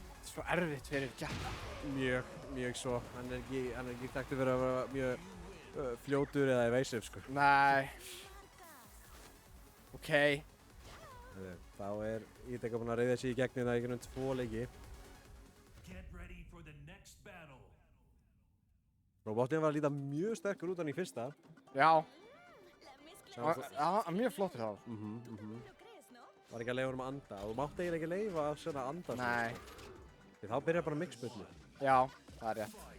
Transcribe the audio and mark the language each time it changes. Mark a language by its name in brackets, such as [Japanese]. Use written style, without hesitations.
[Icelandic] Svo erfitt fyrir Jack. Mjög svo. Hann er ekki þekktur fyrir að vera mjög fljótur eða evasive, sko. Nei. Ok. Þá er Ídeka búinn að reiða sig í gegnum það í gegnum 2 leiki. [English] Get ready for the next battle. [Icelandic] Robotinn var að líta mjög sterkur út hann í fyrsta. Já. [Spanish] La mezcla [Icelandic] Já, mjög flottur þá. [Spanish] ¿no crees, no? [Icelandic] Var ekki að leyfa honum að anda. Þú mátti eiginlega ekki leyfa að svona anda. Nei. Því þá byrjar bara mixbullu. Já, það er rétt.